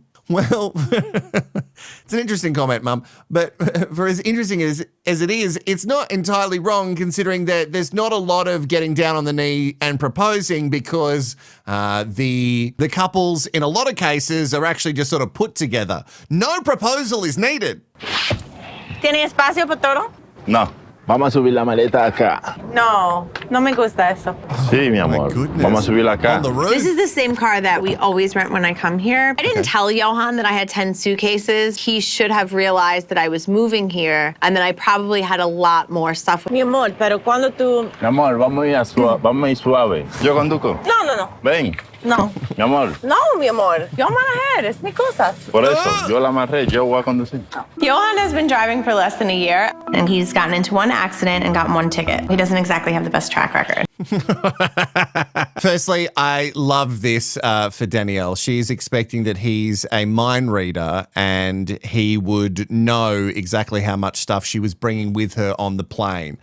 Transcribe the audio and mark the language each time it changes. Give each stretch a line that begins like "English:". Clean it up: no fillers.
English: Well, it's an interesting comment, Mum. But for as interesting as it is, it's not entirely wrong considering that there's not a lot of getting down on the knee and proposing because the couples in a lot of cases are actually just sort of put together. No proposal is needed.
Spanish: ¿Tiene espacio para todo? No. Vamos a subir la maleta acá. No, no me gusta eso. Sí, mi amor. Vamos a subirla acá.
English: This is the same car that we always rent when I come here. I didn't tell Johan that I had 10 suitcases. He should have realized that I was moving here and that I probably had a lot more stuff.
Spanish: Mi amor, pero cuando tú... Mi amor, vamos a ir suave. Yo conduzco. No. Ven. No. Mi amor. No, mi amor. Yo manejar, es mi cosas. Por eso, yo la amarré, yo voy a conducir.
English: Johan has been driving for less than a year, and he's gotten into one accident and gotten one ticket. He doesn't exactly have the best track record. Firstly, I love this for Danielle. She's expecting that he's a mind reader and he would know exactly how much stuff she was bringing with her on the plane.